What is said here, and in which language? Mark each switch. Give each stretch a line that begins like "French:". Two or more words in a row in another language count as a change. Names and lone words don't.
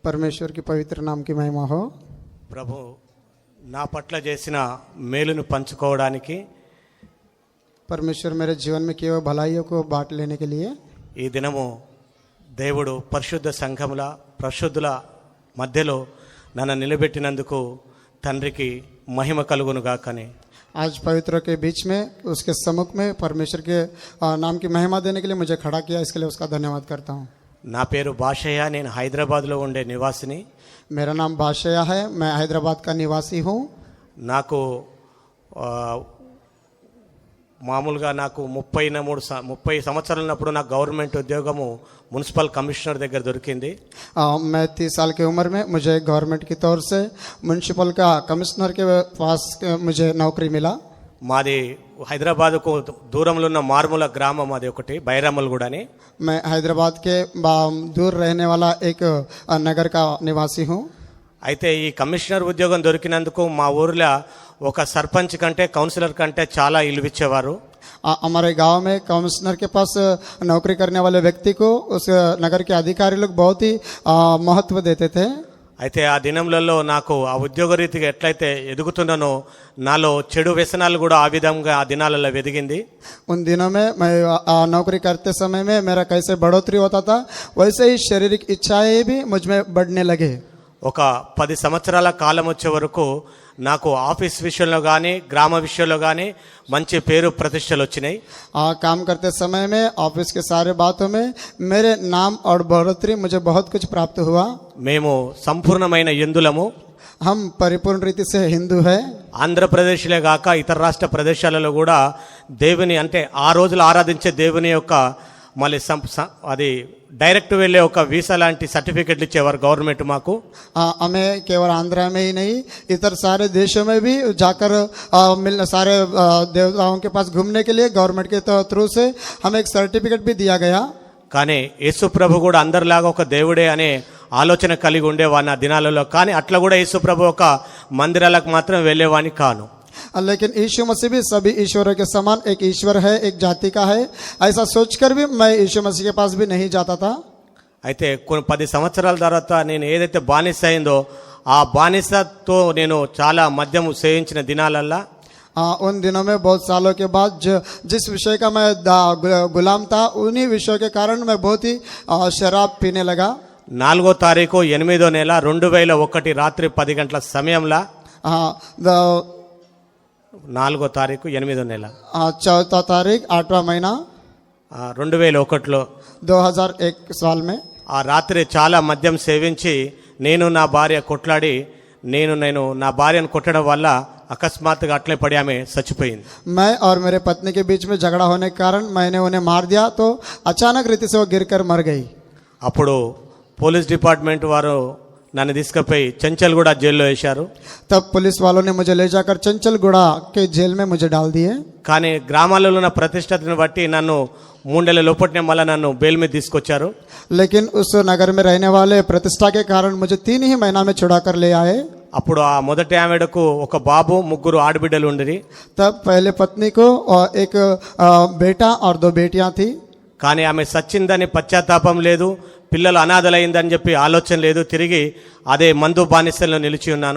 Hindi: परमेश्वर की पवित्र नाम की महिमा हो।
Telugu: ప్రభు నా పట్ల చేసిన మేలును పంచుకోవడానికి
Hindi: परमेश्वर मेरे जीवन में किए हुए भलाइयों को बांट लेने के लिए
Telugu: ఈ దినము దేవుడు పరిశుద్ధ సంఘముల పరిశుద్ధుల మధ్యలో నన్ను నిలబెట్టినందుకు తండ్రికి మహిమ కలుగును గాకని
Hindi: आज पवित्रों के बीच में उसके सम्मुख में परमेश्वर के नाम की महिमा देने के लिए मुझे खड़ा किया, इसके लिए उसका धन्यवाद करता हूँ।
Telugu: నా పేరు భాషయ్య, నేను హైదరాబాద్లో ఉండే నివాసిని।
Hindi: मेरा नाम बादशाह है, मैं हैदराबाद का निवासी हूँ।
Telugu: నాకు మామూలుగా నాకు 30 సంవత్సరాలు ఉన్నప్పుడు నాకు గవర్నమెంట్ ఉద్యోగము
English: municipal commissioner
Telugu: దగ్గర దొరికింది।
Hindi: मैं 30 साल की उम्र में मुझे गवर्नमेंट की तौर से म्यूनसिपल का कमिश्नर के पास मुझे नौकरी मिला।
Telugu: మాది హైదరాబాద్కు దూరంలో ఉన్న మారుమూల గ్రామం అది ఒకటి బైరామల్గూడ అని।
Hindi: मैं हैदराबाद के दूर रहने वाला एक नगर का निवासी हूँ।
Telugu: అయితే ఈ కమిషనర్ ఉద్యోగం దొరికినందుకు మా ఊర్లో ఒక సర్పంచ్ కంటే కౌన్సిలర్ కంటే చాలా ఇలువిచ్చేవారు।
Hindi: हमारे गांव में कमिश्नर के पास नौकरी करने वाले व्यक्ति को उस नगर के अधिकारी लोग बहुत ही महत्व देते थे।
Telugu: అయితే ఆ దినములలో నాకు ఆ ఉద్యోగ రీతిగా ఎట్లయితే ఎదుగుతున్నానో నాలో చెడు వ్యసనాలు కూడా ఆ విధంగా ఆ దినాలలో వెదిగింది।
Hindi: उन दिनों में मैं नौकरी करते समय में मेरा कैसे बढ़ोतरी होता था, वैसे ही शारीरिक इच्छाएं भी मुझ में बढ़ने लगे।
Telugu: ఒక 10 సంవత్సరాల కాలం వచ్చే వరకు నాకు ఆఫీస్ విషయంలో కానీ గ్రామ విషయంలో కానీ మంచి పేరు ప్రతిష్టలు వచ్చినాయి।
Hindi: काम करते समय में ऑफिस के सारे बातों में मेरे नाम और बढ़ोतरी मुझे बहुत कुछ प्राप्त हुआ।
Telugu: మేము సంపూర్ణమైన హిందులము।
Hindi: हम परिपूर्ण रीति से हिंदू है।
Telugu: ఆంధ్రప్రదేశ్లే కాక ఇతర రాష్ట్ర ప్రదేశాలలో కూడా దేవుని అంటే ఆ రోజులు ఆరాధించే దేవుని యొక్క మళ్ళీ అది డైరెక్ట్ వెళ్ళే ఒక వీసా లాంటి సర్టిఫికెట్లు ఇచ్చేవారు గవర్నమెంట్ మాకు। हमें केवल आंध्र में ही नहीं, इतर सारे देशों में भी जाकर सारे देवताओं के पास घूमने के लिए गवर्नमेंट के थ्रू से हमें एक सर्टिफिकेट भी दिया गया। కానీ యేసు ప్రభు కూడా అందరిలాగా ఒక దేవుడే అనే ఆలోచన కలిగి ఉండేవాడిని ఆ దినాలలో। కానీ అట్లా కూడా యేసు ప్రభు ఒక మందిరాలకు మాత్రం వెళ్ళేవాడిని కాను।
Hindi: लेकिन यीशु मसीह भी सभी ईश्वरों के समान एक ईश्वर है, एक जाति का है, ऐसा सोचकर भी मैं यीशु मसीह के पास भी नहीं जाता था।
Telugu: అయితే కొన్ని 10 సంవత్సరాల తర్వాత నేను ఏదైతే బానిస అయిందో ఆ బానిసతో నేను చాలా మద్యము సేవించిన దినాలల్లా
Hindi: उन दिनों में बहुत सालों के बाद जिस विषय का मैं गुलाम था, उन्हीं विषयों के कारण मैं बहुत ही शराब पीने लगा।
Telugu: 4వ తారీఖు 8వ నెల 2001 రాత్రి 10 గంటల సమయంలో 4వ తారీఖు 8వ నెల
Hindi: 4 तारीख 8वां महीना
Telugu: 2001లో
Hindi: 2001 साल में
Telugu: ఆ రాత్రి చాలా మద్యం సేవించి నేను నా భార్య కొట్లాడి నేను నా భార్యను కొట్టడం వల్ల అకస్మాత్తుగా అట్లే పడి ఆమె చచ్చిపోయింది।
Hindi: मैं और मेरे पत्नी के बीच में झगड़ा होने के कारण मैंने उन्हें मार दिया, तो अचानक रीति से वो गिरकर मर गई।
Telugu: అప్పుడు
English: police department
Telugu: వారు నన్ను తీసుకుపోయి చెంచల్గూడ జైల్లో వేశారు।
Hindi: तब पुलिस वालों ने मुझे ले जाकर चंचलगुड़ा के जेल में मुझे डाल दिए।
Telugu: కానీ గ్రామాలలో ఉన్న ప్రతిష్టతను బట్టి నన్ను 3 నెలల లోపట్నే మళ్ళీ నన్ను బెయిల్ మీద తీసుకొచ్చారు।
Hindi: लेकिन उस नगर में रहने वाले प्रतिष्ठा के कारण मुझे 3 ही महीना में छुड़ा कर ले आए।
Telugu: అప్పుడు ఆ మొదటి ఆమెడకు ఒక బాబు 3 ఆడబిడ్డలు ఉండిరి।
Hindi: तब पहले पत्नी को एक बेटा और 2 बेटियां थी।
Telugu: కానీ ఆమె సచ్చిందని పశ్చాత్తాపం లేదు, పిల్లలు అనాథలైందని చెప్పి ఆలోచన లేదు, తిరిగి అదే మందు బానిసల్లో నిలిచి ఉన్నాను।